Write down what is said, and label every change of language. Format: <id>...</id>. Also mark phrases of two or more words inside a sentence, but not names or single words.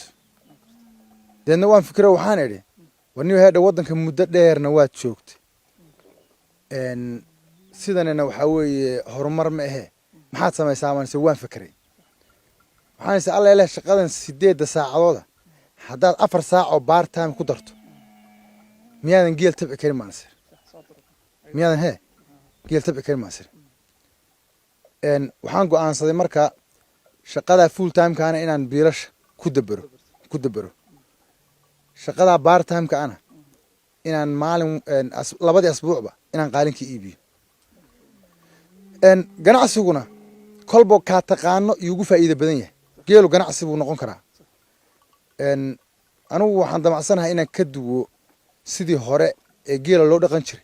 <so>Deedna waan fikray waxaan idhi waniyo hadda wadanka muddo dheerna waad joogtay. Sidanina waxa weeye horumar ma ahe maxaad samaysaa maanse waan fikray. Waxaan is alla ilaahay shaqadan 8 saacadood haddaad 4 saac oo</so> <en>part time</en> <so>ku darto miyaadan geel tabci karin maanse. Miyaadan geel tabci karin maanse. Waxaan go'aansaday marka shaqada</so> <en>full time</en> <so>kaana inaan biilasha ku dabaro. Shaqada</so> <en>part time</en> <so>kaana inaan maalin labadii asbuucba inaan qaalinka iibiyo. Ganacsiguna kolbo ka taqaano iugu faa'iido badan yahay. Geelu ganacsi buu noqon karaa. Anigu waxaan damacsanahay inaan ka duwo sidii hore ee geela loo dhaqan jiray.</so>